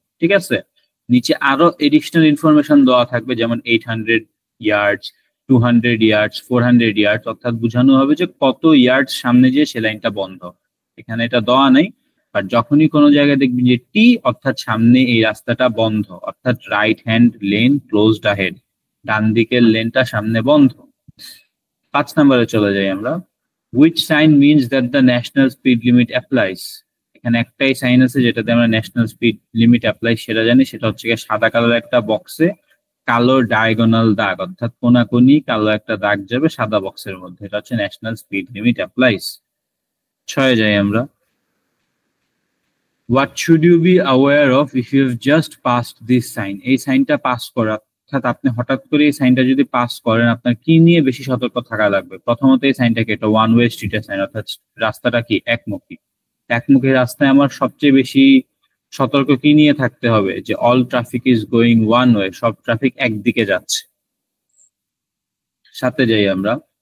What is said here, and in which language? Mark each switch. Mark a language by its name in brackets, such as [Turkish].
[Bangla] ঠিক আছে, নিচে আরো এডিশনাল ইনফরমেশন দেওয়া থাকবে, যেমন 800 ইয়ার্ডস, 200 ইয়ার্ডস, 400 ইয়ার্ডস, অর্থাৎ বোঝানো হবে যে কত ইয়ার্ডস সামনে যে সে লাইনটা বন্ধ। এখানে এটা দেওয়া নেই, আর যখনই কোনো জায়গায় দেখবি যে টি, অর্থাৎ সামনে এই রাস্তাটা বন্ধ, অর্থাৎ [English] right hand lane closed ahead, [Bangla] ডান দিকের লেনটা সামনে বন্ধ। 5 নম্বরে চলে যাই আমরা। [English] Which sign means that the national speed limit applies? [Bangla] এখানে একটাই সাইন আছে যেটাতে আমরা ন্যাশনাল স্পিড লিমিট অ্যাপ্লাই সেটা জানি, সেটা হচ্ছে সাদা কালার একটা বক্সে কালো ডায়াগোনাল দাগ, অর্থাৎ কোনাকুনি কালো একটা দাগ যাবে সাদা বক্সের মধ্যে, এটা হচ্ছে ন্যাশনাল স্পিড লিমিট অ্যাপ্লাইস। 6 যাই আমরা। [English] What should you be aware of if you have just passed this sign? [Bangla] এই সাইনটা পাস করা, অর্থাৎ আপনি হঠাৎ করে এই সাইনটা যদি পাস করেন, আপনার কি নিয়ে বেশি সতর্ক থাকা লাগবে? প্রথমত, এই সাইনটাকে এটা ওয়ান ওয়ে স্ট্রিটের সাইন, অর্থাৎ রাস্তাটা কি একমুখী। একমুখী রাস্তায় আমার সবচেয়ে বেশি সতর্ক কি নিয়ে থাকতে হবে? যে [English] all traffic is going one way, [Bangla] সব ট্রাফিক একদিকে যাচ্ছে। সাথে যাই আমরা।